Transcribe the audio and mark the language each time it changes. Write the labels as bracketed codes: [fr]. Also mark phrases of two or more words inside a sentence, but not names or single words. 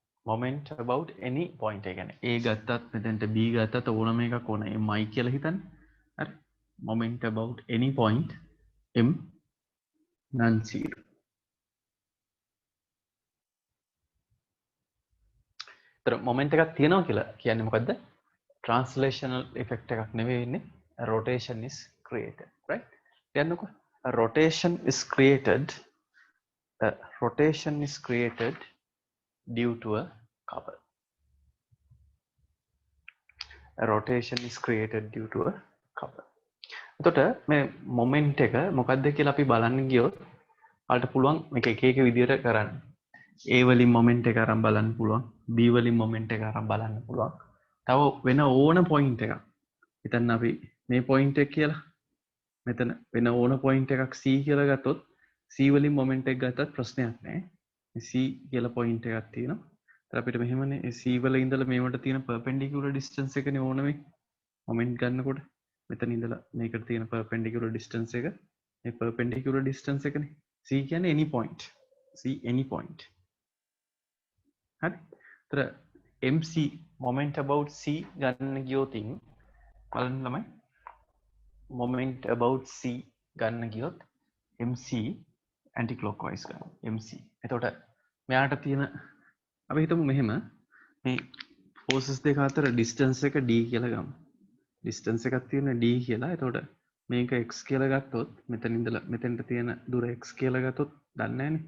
[en] moment about any point [si] එක කියන්නේ A ගත්තත් මෙතනට B ගත්තත් ඕනම එකක් ඕන mi කියලා හිතන්න. හරි. [en] moment about any point m non-zero. [si] ඒතර moment එකක් තියෙනවා කියලා කියන්නේ මොකද්ද? [en] Translational effect [si] එකක් නෙවෙයි වෙන්නේ. [en] A rotation is created, right? කියන්නකො. A rotation is created. A rotation is created due to a couple. A rotation is created due to a couple. [si] එතකොට මේ මොමන්ට් එක මොකක්ද කියලා අපි බලන්න ගියොත් ඔයාලට පුළුවන් මේක එක එක විදිහට කරන්න. A වලින් මොමන්ට් එක අරන් බලන්න පුළුවන්. B වලින් මොමන්ට් එක අරන් බලන්න පුළුවන්. තව වෙන ඕන පොයින්ට් එකක්. හිතන්න අපි මේ පොයින්ට් එක කියලා. මෙතන වෙන ඕන පොයින්ට් එකක් C කියලා ගත්තොත් C වලින් මොමන්ට් එක ගත්තත් ප්‍රශ්නයක් නැහැ. මේ C කියලා පොයින්ට් එකක් තියෙනවා. ඒත් අපිට මෙහෙමනේ C වල ඉඳලා මේවට තියෙන [en] perpendicular distance [si] එකනේ ඕන මේ මොමන්ට් ගන්නකොට. මෙතන ඉඳලා මේකට තියෙන [en] perpendicular distance [si] එක මේ [en] perpendicular distance [si] එකනේ C කියන්නේ any [en] point C any point [si] හරි ඒතර MC [en] moment about C [si] ගන්න ගියොතින් බලන්න ළමයි [en] moment about C [si] ගන්න ගියොත් MC [en] anti clockwise [si] ගන්න MC එතකොට මෙයාට තියෙන අපි හිතමු මෙහෙම මේ forces දෙක අතර distance එක D කියලා ගමු distance එකක් තියෙන D කියලා. එතකොට මේක x කියලා ගත්තොත් මෙතන ඉඳලා මෙතෙන්ට තියෙන දුර x කියලා ගත්තොත් දන්නේ නැහැනේ.